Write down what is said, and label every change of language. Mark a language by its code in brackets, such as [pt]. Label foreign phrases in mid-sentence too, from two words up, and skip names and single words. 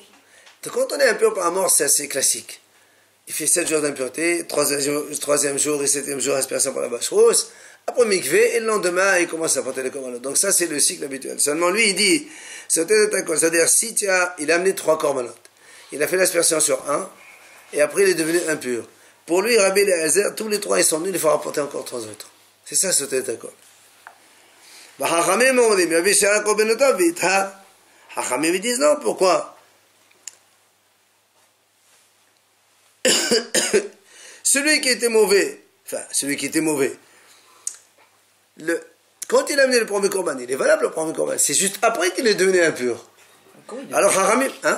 [fr] Donc, quand on est impur par mort, c'est assez classique. Il fait 7 jours d'impureté, 3e jour et 7e jour, aspersion par la vache rousse, après mikvé, et le lendemain, il commence à porter les corbanotes. Donc ça, c'est le cycle habituel. Seulement, lui, il dit, c'est-à-dire, si il a amené 3 corbanotes, il a fait l'aspersion sur un, et après, il est devenu impur. Pour lui, Rabbi Eliezer, tous les 3, ils sont nuls, il faut rapporter encore 3 autres. C'est ça, ce d'accord. [he] Chachamim אומרים, יביא שאר קורבנותיו ויטהר. [fr] Chachamim ils disent non, pourquoi? Celui qui était mauvais, quand il a amené le premier corban, il est valable le premier corban, c'est juste après qu'il est devenu impur. Alors Chachamim, hein?